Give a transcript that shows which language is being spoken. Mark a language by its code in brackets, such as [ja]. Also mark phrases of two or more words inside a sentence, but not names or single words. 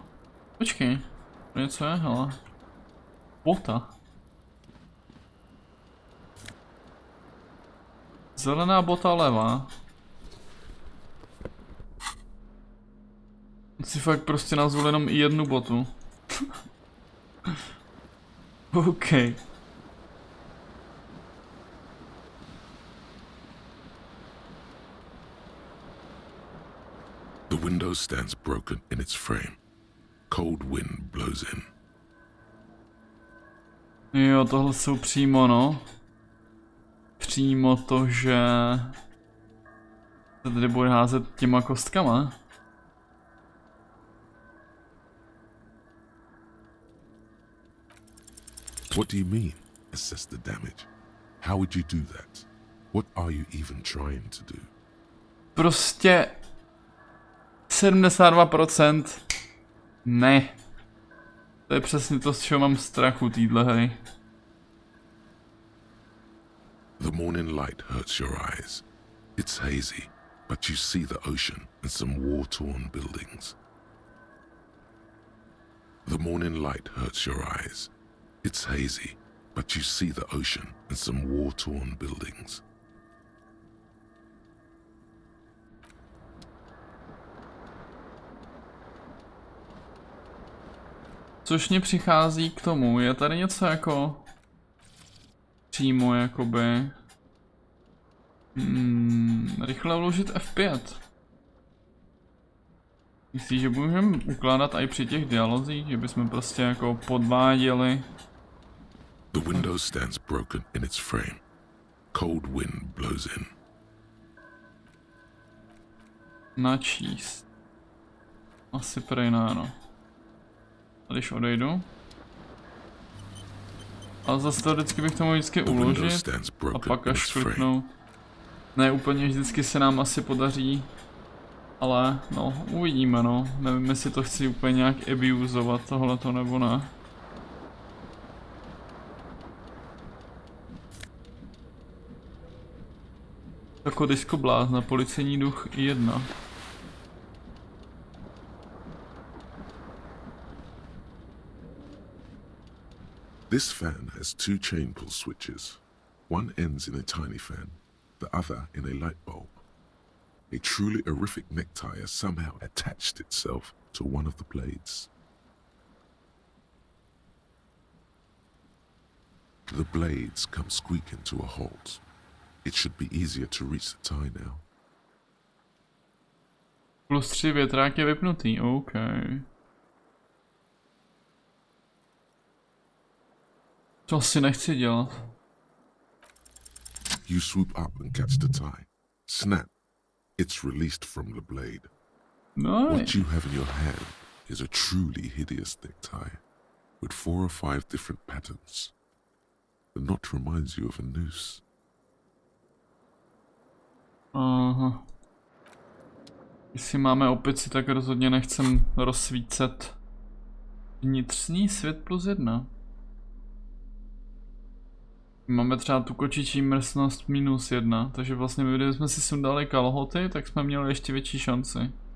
[cs] Počkej, to něco je, hele. Bota. Zelená bota levá. Si fakt prostě nazval jenom i jednu botu. OK. [en] The window stands broken in its frame. Cold wind blows in. [cs] Jo, tohle jsou přímo, no. Přímo to, že se tady bude házet těma kostkama. [en] What do you mean, assess the damage? How would you do that? What are you even trying to do? [cs] Prostě 72%. Ne. To je přesně to, z čeho mám strachu týhle hry. [en] The morning light hurts your eyes. It's hazy, but you see the ocean and some war-torn buildings. The morning light hurts your eyes. It's hazy, but you see the ocean and some war-torn buildings. [cs] Což mě přichází k tomu, je tady něco jako přímo jakoby rychle vložit F5. Myslíš, že můžeme ukládat i při těch dialozích, že bychom prostě jako podváděli? [en] The window stands broken in its frame. Cold wind blows in. [cs] Načíst. Asi prej ne, no. A když odejdu. Ale zase teoreticky bych to mohl vždycky uložit a pak až kliknout. Ne úplně vždycky se nám asi podaří. Ale no, uvidíme, no. Nevím, jestli to chci úplně nějak abusovat tohleto nebo ne. Jako disko blázna, policejní duch 1. [en] This fan has 2 chain pull switches. One ends in a tiny fan, the other in a light bulb. A truly horrific necktie has somehow attached itself to one of the blades. The blades come squeaking to a halt. It should be easier to reach the tie now. [cs] +3 větrák je vypnutý, OK. To asi nechci dělat. [en] You swoop up and catch the tie. Snap. It's released from the blade. [cs] No. [en] What you have in your hand is a truly hideous necktie with 4 or 5 different patterns. The knot reminds you of a noose. [cs] Aha. Jestli máme opici, tak rozhodně nechcem rozsvícet vnitřní svět +1. Máme třeba tu kočičí mrsnost -1, takže vlastně my, kdybychom si sundali kalhoty, tak jsme měli ještě větší šanci.